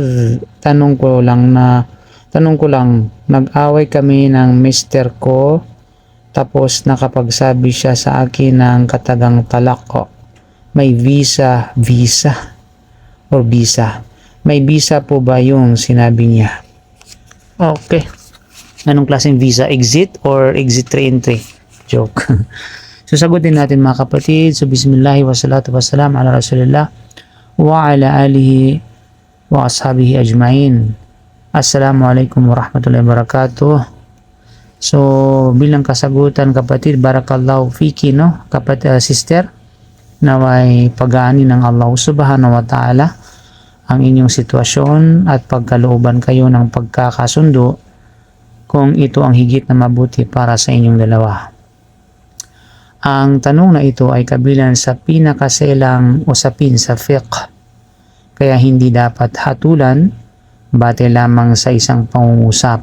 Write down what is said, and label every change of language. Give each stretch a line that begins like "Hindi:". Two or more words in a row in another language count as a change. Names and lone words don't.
Filipino: Tanong ko lang, nag-away kami ng mister ko tapos nakapagsabi siya sa akin ng katagang talak ko. May visa. May visa po ba yung sinabi niya? Okay. Anong klaseng visa?
English: Exit or exit re-entry? Joke.
Filipino: So, sagutin natin mga kapatid. So,
Arabic: بسم الله والصلاة والسلام على رسول الله وعلى آله وأصحابه أجمعين. السلام عليكم ورحمة الله وبركاته.
Filipino: So, bilang kasagutan kapatid,
Arabic: بارك الله فيك,
Filipino: no? Kapatid, sister, naway pag-aani ng
Arabic: الله سبحانه وتعالى
Filipino: ang inyong sitwasyon at pagkalooban kayo ng pagkakasundo kung ito ang higit na mabuti para sa inyong dalawa. Ang tanong na ito ay kabilang sa pinakaselang usapin sa fiqh, kaya hindi dapat hatulan bate lamang sa isang pangungusap.